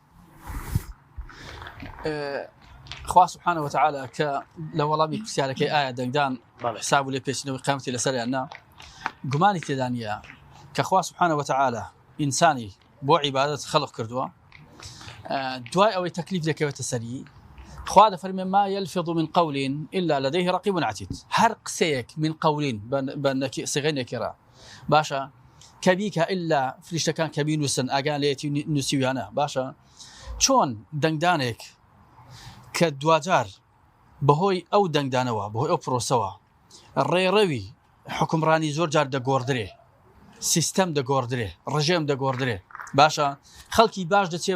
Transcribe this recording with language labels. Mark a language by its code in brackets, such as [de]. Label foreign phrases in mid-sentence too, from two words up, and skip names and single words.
[ckb] خوا [ar] سبحانه وتعالى [ckb] کە لە وەڵامی پرسیارەکەی ئایا دەنگدان حساب و لێ پێچینەوەی قیامەتی لەسەریان نا گومانی تێدا نیە کە خوا [ar] سبحانه وتعالى [ckb] ئینسانی بۆ عیبادەت خەڵق کردووە دوای ئەوەی تەکلیف دەکەوێتە سەری خوا دەفەرمێ [ar] ما يلفظ من قول إلا لديه رقيب عتيد. [ckb] هەر قسەیەک [ar] من قولین [ckb] بە سیغەی نەکێرا باشە کەبیکە ئللا فریشتەکان کە بینووسن ئاگان لێتی نووسیویانە باشە چۆن دەنگدانێک کە دوجار بەهۆی ئەو دەنگدانەوە بەهۆی ئەو پرۆسەوە ڕێڕەوی حکومڕانی زۆر جار دەگۆڕدرێ سیستەم دەگۆڕدرێ ڕژێم دەگۆڕدرێ باشە خەڵکی باش دەچێت